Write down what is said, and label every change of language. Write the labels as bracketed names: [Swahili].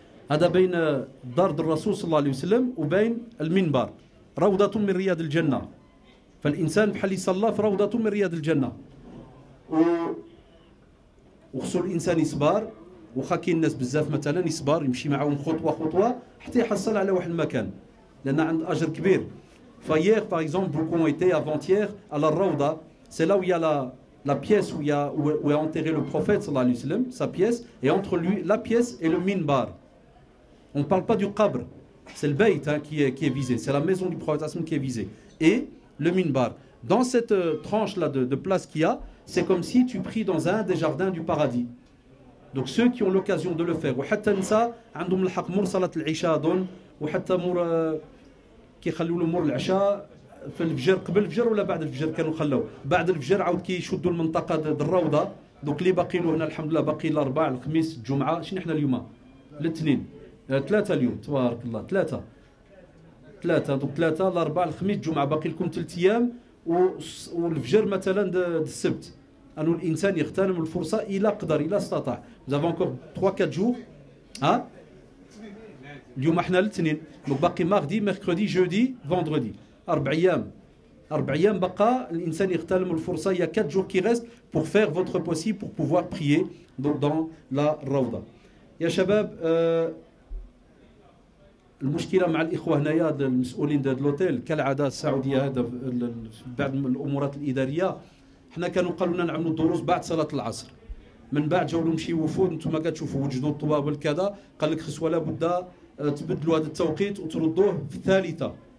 [Arabic] هذا بين دار الرسول صلى الله عليه وسلم وبين المنبر روضة من رياض الجنة فالإنسان بحال يصلى في روضة من رياض الجنة وخصو الإنسان يصبر واخا كاين الناس بزاف مثلا يصبر يمشي معاهم خطوة خطوة حتى يحصل على واحد المكان لأن عند أجر كبير فهير [French] par exemple beaucoup ont été avant-hier à la Rawda c'est là où il y a la pièce où est enterré le prophète sallallahu alayhi wa sallam sa pièce et entre lui la pièce et le minbar. On ne parle pas du qabr, c'est le bayt hein, qui est visé, c'est la maison du prophète qui est visée. Et le minbar. Dans cette tranche-là de place qu'il y a, c'est comme si tu pries dans un des jardins du paradis. Donc ceux qui ont l'occasion de le faire, [Arabic] وحتى النساء عندهم الحق مور صلاة العشاء أظن وحتى مور كيخلوا له مور العشاء في الفجر قبل الفجر ولا بعد الفجر كانوا خلوا بعد الفجر عاود كيشدوا المنطقة الروضة دوك اللي باقي له هنا الحمد لله باقي الأربعاء الخميس الجمعة شنو احنا اليوم الاثنين ثلاثة اليوم تبارك الله ثلاثة دوك ثلاثة الأربعاء الخميس الجمعة باقي لكم 3 أيام والفجر مثلا السبت أنه الإنسان يغتنم الفرصة إلى قدر إلى استطاع. [French] Vous avez encore 3-4 jours [Arabic] ها اليوم احنا الاثنين دونك باقي [French] ماردي ميركودي جودي فوندردي [Arabic] 4 أيام بقى الإنسان يغتنم الفرصة [French] il y a 4 jours qui restent pour faire votre possible pour pouvoir prier donc dans la Rawda. [Arabic] يا شباب المشكله مع الاخوه هنايا المسؤولين ديال لوتيل كالعاده السعوديه هذا بعض الامورات الاداريه حنا كانوا قالوا لنا نعملوا الدروس بعد صلاه العصر من بعد جاو لهم شي وفود انتم كتشوفوا وجدوا الطوابل كذا قال لك خص ولا بد تبدلوا هذا التوقيت وتردوه في الثالثه